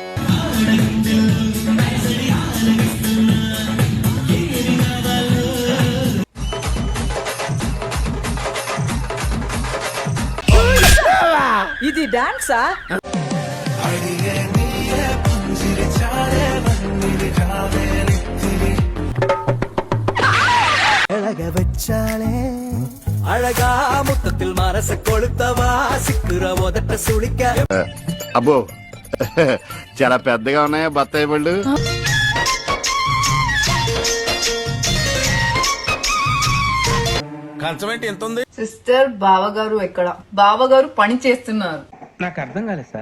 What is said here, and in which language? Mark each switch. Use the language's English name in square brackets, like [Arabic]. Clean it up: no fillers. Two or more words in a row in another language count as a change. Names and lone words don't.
[Telugu] ఇది డాన్సా? [Tamil] వచ్చాలే అழகா முத்தத்தில் மனச கொளுத்தவா சிக்குற உதட்ட சுளிக்க. [Telugu] అబ్బో చాలా పెద్దగా ఉన్నాయా బత్తాయి పళ్ళు? కంచమేంటి ఎంత ఉంది? సిస్టర్ బావగారు ఎక్కడ? బావగారు పని చేస్తున్నారు. నాకు అర్థం కాలేదు సార్.